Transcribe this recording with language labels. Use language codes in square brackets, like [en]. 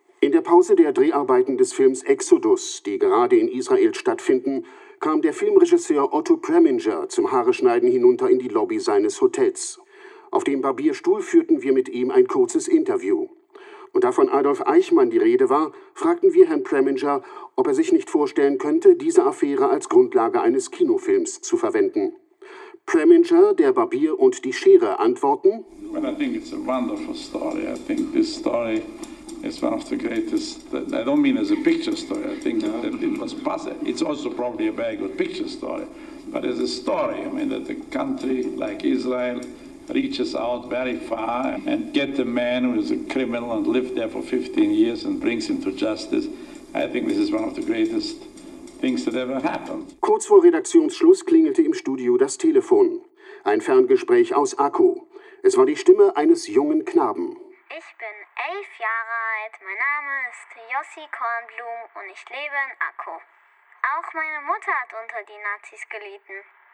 [de] In der Pause der Dreharbeiten des Films Exodus, die gerade in Israel stattfinden, kam der Filmregisseur Otto Preminger zum Haareschneiden hinunter in die Lobby seines Hotels. Auf dem Barbierstuhl führten wir mit ihm ein kurzes Interview. Und da von Adolf Eichmann die Rede war, fragten wir Herrn Preminger, ob er sich nicht vorstellen könnte, diese Affäre als Grundlage eines Kinofilms zu verwenden. Preminger, der Barbier und die Schere antworten: [en] Well, I think it's a wonderful story. I think this story is one of the greatest. I don't mean as a picture story. I think that it was passé. It's also probably a very good picture story. But as a story, I mean that a country like Israel reaches out very far and get the man who is a criminal and lived there for 15 years and brings him to justice. I think this is one of the greatest things that ever happened. [de] Kurz vor Redaktionsschluss klingelte im Studio das Telefon. Ein Ferngespräch aus Akku. Es war die Stimme eines jungen Knaben. Ich bin 11 Jahre alt. Mein Name ist Yossi Kornblum und ich lebe in Akku. Auch meine Mutter hat unter die Nazis gelitten.